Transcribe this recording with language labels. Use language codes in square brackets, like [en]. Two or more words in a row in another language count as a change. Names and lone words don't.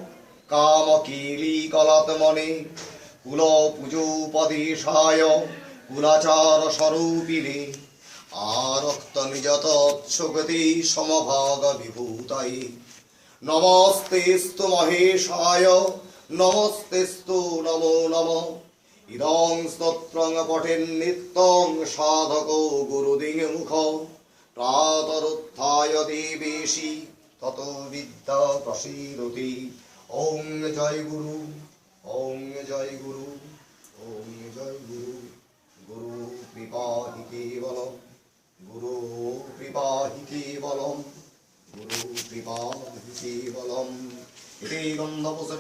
[sa] কামকেলিকলাত্মনে কুলপূজোপদেশায় কুলাচার স্বরূপিণী আরক্ত নিজতৎসুগতি সমভাগ বিভূতায় নমস্তেস্তু মহেশায় নমস্তেস্তু নমো নমঃ ইদং স্তোত্রং পঠেন নিত্যং সাধকো গুরুদিংমুখ প্রাতরুত্থায় দেবেশি তত বিদ্যা প্রসীদতি ওং জয় গুরু ওং জয় গুরু ওং জয় গুরু গুরু কৃপাহি কেবলম গুরু কৃপাহি কেবলম গুরু কৃপাহি কেবলম ইতি গন্ধপুষ্পে